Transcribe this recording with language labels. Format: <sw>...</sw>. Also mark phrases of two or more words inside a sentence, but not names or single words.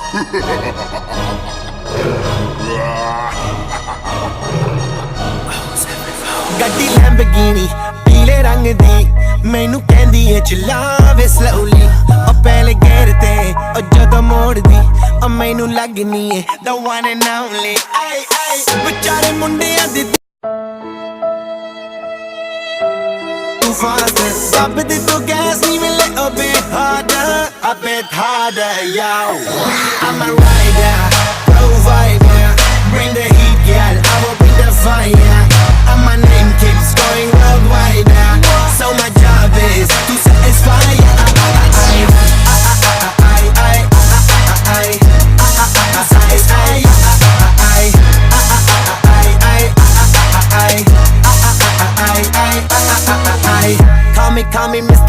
<pa>ਗੱਡੀ ਲੈਂਬਰਗਿਨੀ ਪੀਲੇ ਰੰਗ ਦੀ ਮੈਨੂੰ ਕਹਿੰਦੀ ਏ ਚਲਾਵੇ ਸਲੋਲੀ ਉਹ ਪਹਿਲੇ ਗੇਅਰ ਤੇ ਉਹ ਜਦੋਂ ਮੋੜਦੀ ਉਹ ਮੈਨੂੰ ਲੱਗਨੀ ਏ</pa> <en>the one and only</en> <pa>ਆਏ ਆਏ ਵਿਚਾਰੇ ਮੁੰਡਿਆਂ ਦੀ</pa> <en>too fast</en> <pa>ਦੱਬਦੀ ਤੂੰ ਗੈਸ ਨੀ</pa> <en>a little bit harder a bit harder yo I'm a rider provider bring the heat girl I will bring the fire and my name keeps going worldwide so my job is to satisfy Call me Mr.</en>